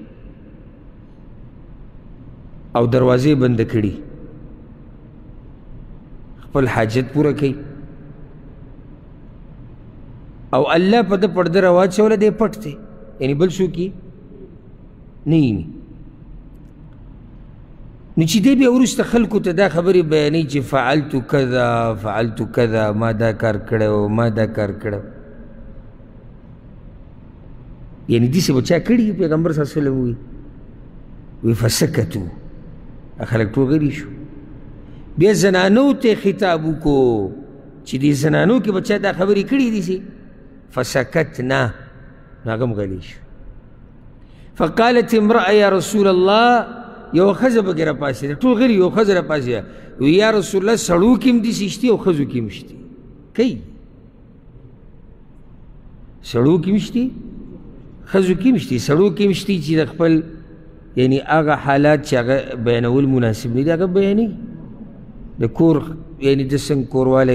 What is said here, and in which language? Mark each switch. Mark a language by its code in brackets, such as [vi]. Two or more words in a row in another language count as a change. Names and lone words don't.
[ps] او دروازې بنده کړي خپل حاجت پوره کوي او الله په ده پرده راواچوله دی پټ دی یعنې بل څوک یې نه ویني نو چې دی بیا وروسته خلکو ته دا خبرې بیانوي چې [ar] فعلت کذا فعلت کذا [ps] ما دا کار کړی ما دا کار کړی یعنې داسې به چا کړي پیغمبر [ar] صلی الله علیه وسلم [ps] وی فسکتو خلک ټول غلي شو بیا زنانو ته خطاب وکړو چې دې زنانو کې به چا دا خبرې کړي دي فسکتنا نو هغه هم غلي شو [ar] فقالت امرأة یا رسول الله [ps] یو ښځه پکې راپاڅېده ټول غلي یو ښځه راپاڅېده وی [ar] یا رسول الله [ps] سړو کې هم داسې شتي او ښځو کې هم شتي کوي سړو کې هم شتي ښځو کې هم شتي سړو کې هم شتي چې د خپل یعنی هغه حالات چې هغه بیانول مناسب نه دي هغه بیانوي د کور یعنی د څنګه کوروالی